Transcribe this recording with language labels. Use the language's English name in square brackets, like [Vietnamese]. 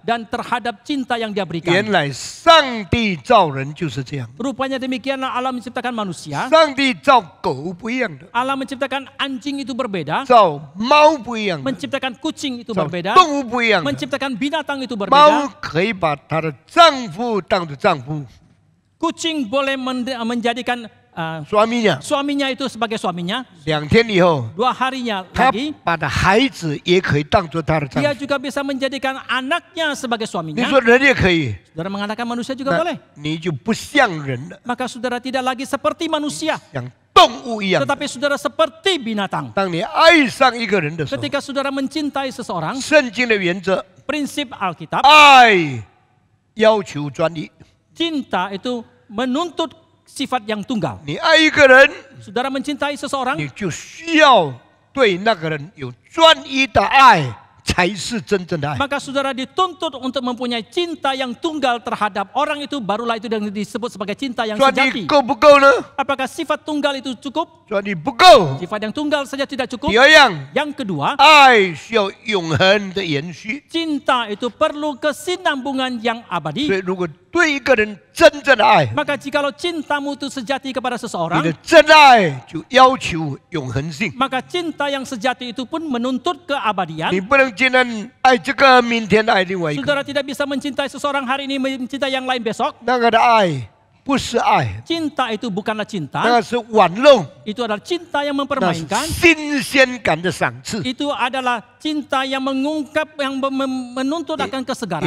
[Indonesian] dan terhadap cinta yang dia [Chinese] 原 [Indonesian] berikan. [Chinese] 来上帝造人就是这样， [Indonesian] Rupanya demikianlah Allah menciptakan manusia. [Chinese] 上帝造狗不一样的， [Indonesian] Allah menciptakan anjing itu berbeda, [Chinese] 造猫不一样的， [Indonesian] menciptakan kucing itu [Chinese] 造 [Indonesian] berbeda, [Chinese] 动物不一样的。 [Indonesian] menciptakan binatang itu [Chinese] 猫 [Indonesian] berbeda. [Chinese] 可以把她的丈夫当作丈夫， [Indonesian] Kucing boleh menjadikan suaminya itu sebagai suaminya. [Chinese] 2天以后， [Indonesian] 2 harinya [Chinese] 他 [Indonesian] lagi, [Chinese] 把他孩子也可以当作他的丈 [Indonesian] dia [Chinese] 夫。 [Indonesian] juga bisa menjadikan anaknya sebagai [Chinese] 你 [Indonesian] suaminya. [Chinese] 说人也可以， [Indonesian] Saudara mengatakan manusia juga [Chinese] 那 [Indonesian] boleh. [Chinese] 你就不像人了， [Indonesian] Maka saudara tidak lagi seperti manusia, [Chinese] 像动物一样。 [Indonesian] tetapi saudara seperti binatang. [Chinese] 当你爱上一个人的时候， [Indonesian] Ketika saudara mencintai seseorang, [Chinese] 圣经的原则， [Indonesian] prinsip Alkitab, [Chinese] 爱要求专一。 [Indonesian] cinta itu menuntut sifat yang tunggal. [Chinese] 你爱一个人， [Indonesian] Saudara mencintai seseorang, [Chinese] 你就需要对那个人有专一的爱，才是真正的爱。 [Indonesian] maka saudara dituntut untuk mempunyai cinta yang tunggal terhadap orang itu, barulah itu yang disebut sebagai cinta yang [Chinese] 专 [Indonesian] sejati. [Chinese] 一够不够呢？ [Indonesian] Apakah sifat tunggal itu cukup? [Chinese] 专一不够。 [Indonesian] Sifat yang tunggal saja tidak cukup. [Chinese] 第二样， [Indonesian] Yang kedua, [Chinese] 爱需要永恒的延续。 [Indonesian] cinta itu perlu kesinambungan yang abadi. [Chinese] 所以，如果对一个人真正的爱， [Indonesian] Maka jikalau cintamu itu sejati kepada [Chinese] 你的 [Indonesian] seseorang, [Chinese] 真爱就要求永恒性。 [Indonesian] maka cinta yang sejati itu pun menuntut keabadian. [Chinese] 你不能今天爱这个，明天爱另外一个。 [Indonesian] Saudara tidak bisa mencintai seseorang hari ini, mencintai yang lain besok. [Chinese] 那个的爱不是爱， [Indonesian] Cinta itu bukanlah cinta, [Chinese] 个是玩弄， [Indonesian] itu adalah cinta yang [Chinese] 那是 [Indonesian] mempermainkan. [Chinese] 新鲜感的赏赐。 [Indonesian] Itu adalah cinta yang mengungkap, yang menuntut akan kesegaran.